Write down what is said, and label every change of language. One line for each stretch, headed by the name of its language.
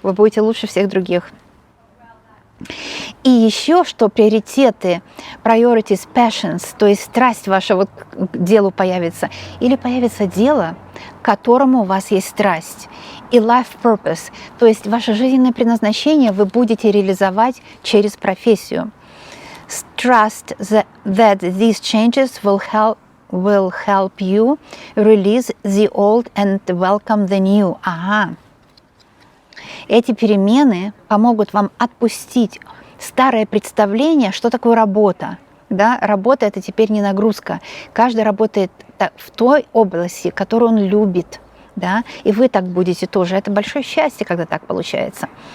Russian: Вы будете лучше всех других. И еще, что приоритеты,
English: priorities, passions,
Russian: то есть страсть ваша вот к делу появится, или появится дело, к которому у вас есть страсть, и
English: life purpose,
Russian: то есть ваше жизненное предназначение вы будете реализовать через профессию.
English: Trust that these changes will help you release the old and welcome the new.
Russian: Ага. Эти перемены помогут вам отпустить старое представление, что такое работа. Да? Работа – это теперь не нагрузка. Каждый работает в той области, которую он любит. Да? И вы так будете тоже. Это большое счастье, когда так получается.